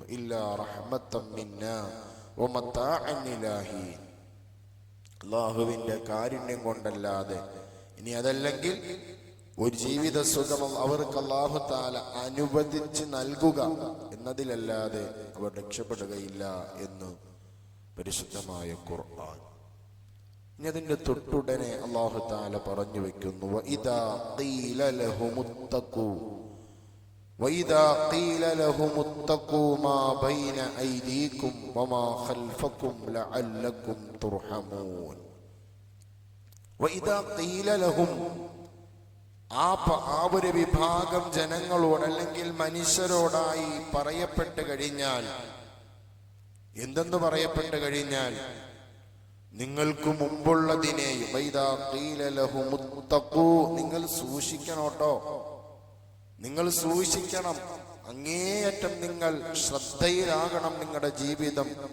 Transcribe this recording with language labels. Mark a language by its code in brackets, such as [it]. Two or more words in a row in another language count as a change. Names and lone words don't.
[ar] إلا رحمة منا ومتاعا إلى حين, [ml] അല്ലാഹുവിന്റെ കാരുണ്യം കൊണ്ടല്ലാതെ, ഇനി അതല്ലെങ്കിൽ ഒരു ജീവിത സുഖം അവർക്ക് അല്ലാഹു തആല അനുവദിച്ച് നൽകുക എന്നതിലല്ലാതെ അവർ രക്ഷപ്പെടുകയില്ല എന്ന് പരിശുദ്ധമായ ഖുർആൻ. ഇനി അതിന്റെ തൊട്ടുടനെ അല്ലാഹു തആല പറഞ്ഞു വെക്കുന്നു, [ar] وإذا قيل لهم اتقوا وَإِذَا قِيلَ لَهُمُ اتَّقُوا مَا بَيْنَ أَيْدِيكُمْ وَمَا خَلْفَكُمْ لَعَلَّكُمْ تُرْحَمُونَ. وَإِذَا قِيلَ لَهُمْ, [ml] ആ ഒരു വിഭാഗം ജനങ്ങളോട് അല്ലെങ്കിൽ മനുഷ്യരോടായി പറയപ്പെട്ട് കഴിഞ്ഞാൽ, എന്തെന്ന് പറയപ്പെട്ട് കഴിഞ്ഞാൽ, നിങ്ങൾക്ക് മുമ്പുള്ളതിനെയും [ar] وإذا قيل لهم اتقوا, [ml] നിങ്ങൾ സൂക്ഷിക്കണോട്ടോ, നിങ്ങൾ സൂക്ഷിക്കണം, അങ്ങേയറ്റം നിങ്ങൾ ശ്രദ്ധയിലാകണം നിങ്ങളുടെ ജീവിതം.